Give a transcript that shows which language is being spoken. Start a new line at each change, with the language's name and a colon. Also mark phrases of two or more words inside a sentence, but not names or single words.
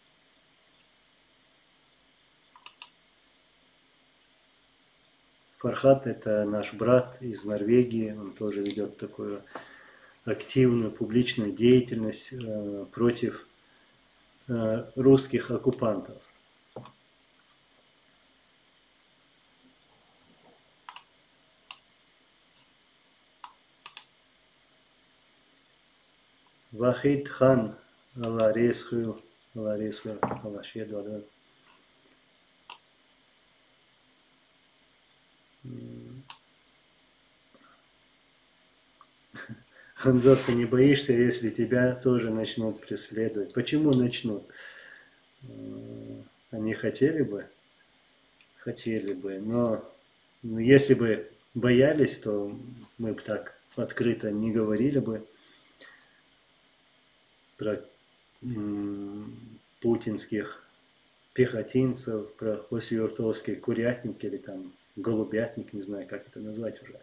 Russian: Фархад – это наш брат из Норвегии, он тоже ведет такую активную публичную деятельность против русских оккупантов.
Chechen: Вахид хан, Аллах ресхил, Аллах шеду.
Russian: Анзор, ты не боишься, если тебя тоже начнут преследовать? Почему начнут? Они хотели бы, но если бы боялись, то мы бы так открыто не говорили бы про путинских пехотинцев, про хосюртовский курятник или там голубятник, не знаю, как это назвать уже.